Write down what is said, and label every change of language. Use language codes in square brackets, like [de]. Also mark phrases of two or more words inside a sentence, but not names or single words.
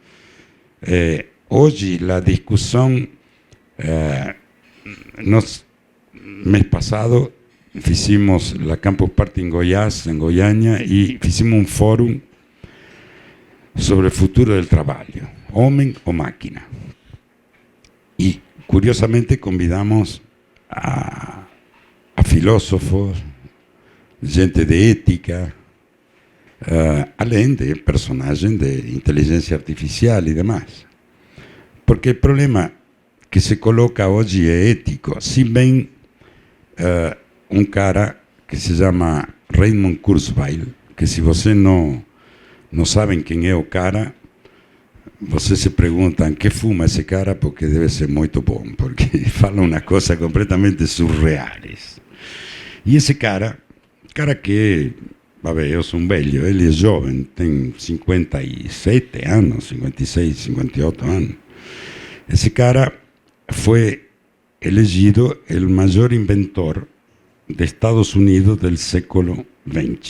[es] Hoy la discusión, mes pasado hicimos la Campus Party en Goiás, en Goiânia, y hicimos un foro sobre el futuro del trabajo, hombre o máquina. Y curiosamente convidamos a filósofos, gente de ética, além de personajes de inteligencia artificial y demás. Porque el problema que se coloca hoy es ético. Si bien un cara que se llama Raymond Kurzweil, que si você no saben quién es [pt] o cara, você [es] se preguntan qué fuma ese cara, porque debe ser muy bom, porque fala unas cosas completamente surreales. Y ese cara que, a ver, yo soy un velho, él es joven, tiene 57 años, 56, 58 años. Ese cara fue elegido el mayor inventor de Estados Unidos del século XX.